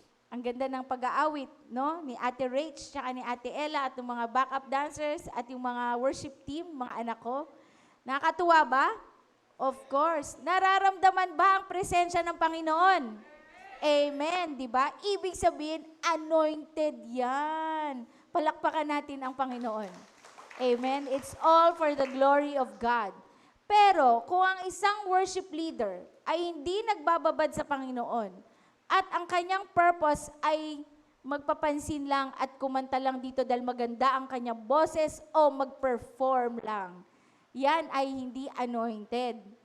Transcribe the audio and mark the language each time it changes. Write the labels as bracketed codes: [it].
[tl] Ang ganda ng pag-aawit, no? Ni Ate Rach, tsaka ni Ate Ella, at yung mga backup dancers, at yung mga worship team, mga anak ko. Nakakatuwa ba? [en] Of course. [tl] Nararamdaman ba ang presensya ng Panginoon? Amen, di ba? Ibig sabihin, anointed yan. Palakpakan natin ang Panginoon. Amen. [en] It's all for the glory of God. [tl] Pero kung ang isang worship leader ay hindi nagbababad sa Panginoon at ang kanyang purpose ay magpapansin lang at kumanta lang dito dahil maganda ang kanyang boses o mag-perform lang, yan ay hindi anointed.